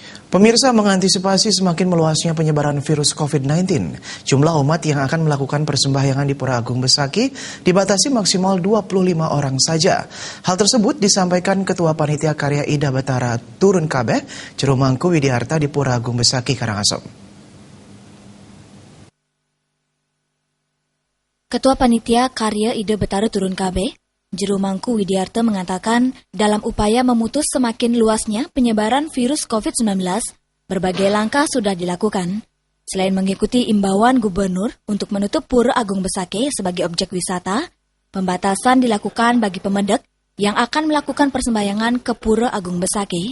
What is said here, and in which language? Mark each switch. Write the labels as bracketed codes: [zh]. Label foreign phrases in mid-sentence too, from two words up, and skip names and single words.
[id] Pemirsa, mengantisipasi semakin meluasnya penyebaran virus COVID-19, jumlah umat yang akan melakukan persembahyangan di Pura Agung Besaki dibatasi maksimal 25 orang saja. Hal tersebut disampaikan Ketua Panitia Karya Ida Betara Turun Kabeh, Juru Mangku Widiharta di Pura Agung Besaki, Karangasem. Ketua Panitia Karya Ida Betara Turun Kabeh, Juru Mangku Widiharta mengatakan, dalam upaya memutus semakin luasnya penyebaran virus COVID-19, berbagai langkah sudah dilakukan. Selain mengikuti imbauan gubernur untuk menutup Pura Agung Besaki sebagai objek wisata, pembatasan dilakukan bagi pemendek yang akan melakukan persembahyangan ke Pura Agung Besaki.